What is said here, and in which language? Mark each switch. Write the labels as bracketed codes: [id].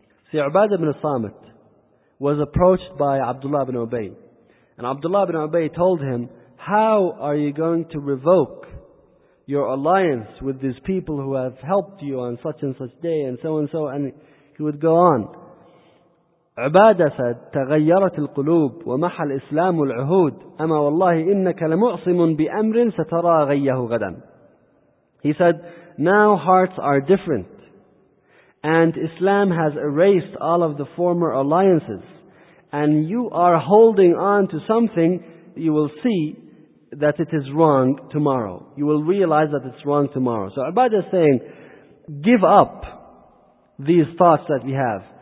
[en] See, Ubadah ibn Samit was approached by Abdullah ibn Ubay. And Abdullah ibn Ubay told him, how are you going to revoke your alliance with these people who have helped you on such and such day and so, and he would go on. Ubadah said, [ar] تغيرت القلوب ومح الإسلام العهود أما والله إنك لمعصم بأمر سترى غيه غدا. [en] He said, now hearts are different. And Islam has erased all of the former alliances. And you are holding on to something, you will see that it is wrong tomorrow. You will realize that it's wrong tomorrow. So Ubadah is saying, give up these thoughts that you have.